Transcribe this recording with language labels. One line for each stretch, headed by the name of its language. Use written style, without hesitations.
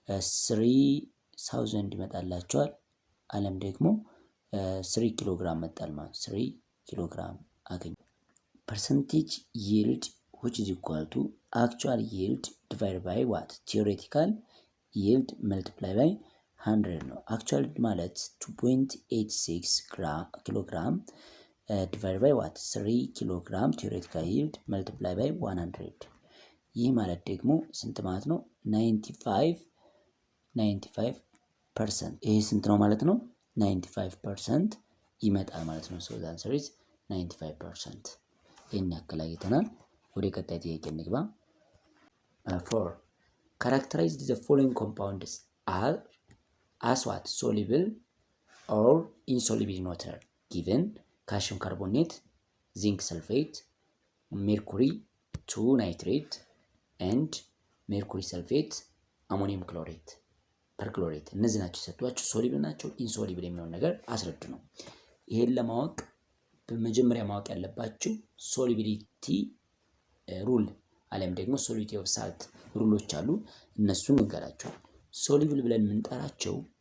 Amharic: 3000 ይመጣላችኋል። አለም ደግሞ 3 ኪሎ ግራም መጣል ማለት 3 ኪሎ ግራም አገኘ። ፐርሰንቴጅ ይልድ
English: which is equal to actual yield divided by what theoretical yield multiply by 100
Amharic: ነው። actual ማለት 2.86 ኪሎ ግራም
English: divided by what
Amharic: 3 ኪሎ ግራም
English: theoretical yield multiply by 100
Amharic: ይህ ማለት ደግሞ ስንት ማለት ነው? 95% ይሄ ስንት ነው ማለት ነው? 95% ይመጣል ማለት ነው።
English: so the answer is 95%።
Amharic: ይሄን ያክል አይተናል። ወደ ቀጣይ ጥያቄ እንግባ።
English: 4 characterize the following compounds as what soluble or insoluble in water given calcium carbonate, zinc sulfate, mercury 2 nitrate and mercury sulfate, ammonium chlorate
Amharic: ፐርክሎሬት እነዚህ ናቸው የሰጧችሁ። ሶሊብል ናቸው ኢንሶሊብል የሚሆን ነገር አስረዱ ነው። ይሄን ለማወቅ በመጀመሪያ ማወቅ ያለባችሁ ሶሊቢሊቲ ሩል አለም ደግሞ ሶሊቢሊቲ ኦፍ ሳልት ሩሎች አሉ። እነሱን እንገራቸው። ሶሊብል ብለን የምንጠራቸው